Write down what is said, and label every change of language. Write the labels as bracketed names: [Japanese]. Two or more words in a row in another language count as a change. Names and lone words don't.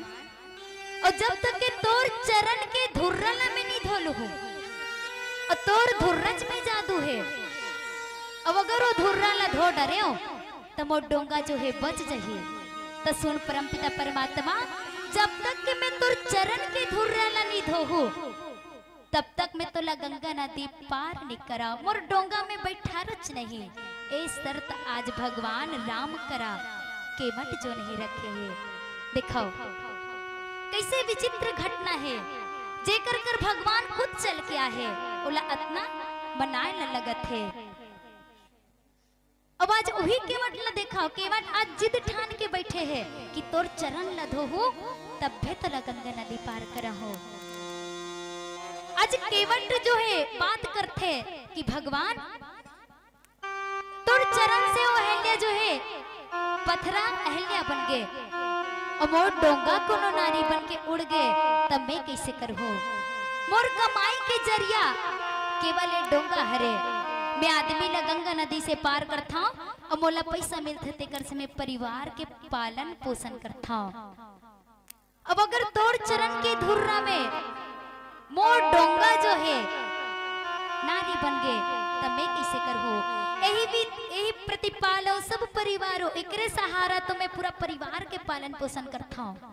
[Chhattisgarhi] और जब तक के तोर चरण के धुर्रा ला में नहीं धोलू हूं, और तोर धुर्रच में जादू है, अब अगर वो धुर्रा ला धो डरे हो तो मोर डोंगा जो है बच जही। तो सुन परमपिता परमात्मा, जब तक के मैं तोर चरण के धुर्रा ला नहीं धोहू, तब तक मैं तोला गंगा नदी पार नहीं करा, मोर डोंगा में बैठा रच नहीं। ए शर्त आज भगवान राम करा, केवट जो नहीं रखे है। दिखाओ कैसे विचित्र घटना है, जे कर कर भगवान खुद चल के आए, ओला अतना बनाए न लगत है। अब आज वही केवट ला देखाओ, केवट आज जिद ठान के बैठे हैं कि तोर चरण ला धोहू, तब भी तोला गंगा नदी पार करा हो। आज केवट जो है बात करते कि भगवान तोर चरण से वो अहल्या जो है पथरा अहल्या बन गए, और मोर डोंगा कोनो नारी बन के उड़ गए, तब मैं कैसे करहूं? मोर कमाई के जरिया केवल डोंगा हरे, मैं आदमी ला गंगा नदी से पार करता और मोला पैसा मिलते तेकर से मैं परिवार के पालन पोषण करता। अब अगर तोड़ चरण के धुर्रा में मोर डोंगा जो है नारी बन गए तब मैं कैसे कर हो। यही प्रतिपालो सब परिवारों एकरे सहारा तो मैं पूरा परिवार के पालन पोषण करता हूँ।